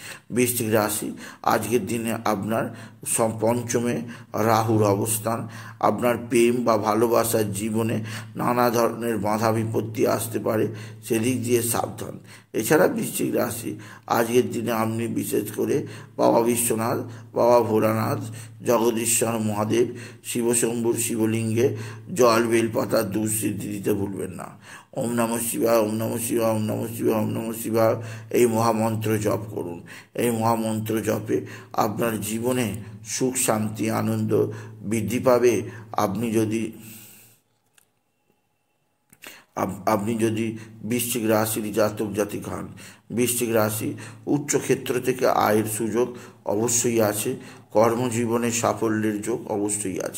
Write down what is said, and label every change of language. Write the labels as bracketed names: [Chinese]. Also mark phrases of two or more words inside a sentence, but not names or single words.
[Bangla] বৃশ্চিক রাশি আজকের দিনে আপনার পঞ্চমে রাহুর অবস্থান, আপনার প্রেম বা ভালোবাসার জীবনে নানা ধরনের বাধা বিপত্তি আসতে পারে, সেদিক দিয়ে সাবধান। এছাড়া বৃশ্চিক রাশি আজকের দিনে আপনি বিশেষ করে বাবা বিশ্বনাথ, বাবা ভোলানাথ, জগদীশ্বর মহাদেব, শিবশম্ভুর শিবলিঙ্গে জল বেলপাতার দুঃসিদ্ধি দিতে ভুলবেন না। [Sanskrit] ওম নমঃ শিবায়, ওম নমঃ শিবায়, ওম নমঃ শিবায়, ওম নমঃ শিবায় [Bangla] এই মহামন্ত্র জপ করুন। এই মহামন্ত্র জপে আপনার জীবনে সুখ শান্তি আনন্দ বৃদ্ধি পাবে। আপনি যদি বৃশ্চিক রাশির জাতক জাতিকা হন। বৃশ্চিক রাশি উচ্চ ক্ষেত্র থেকে আয়ের সুযোগ অবশ্যই আছে, কর্মজীবনে সাফল্যের যোগ অবশ্যই আছে।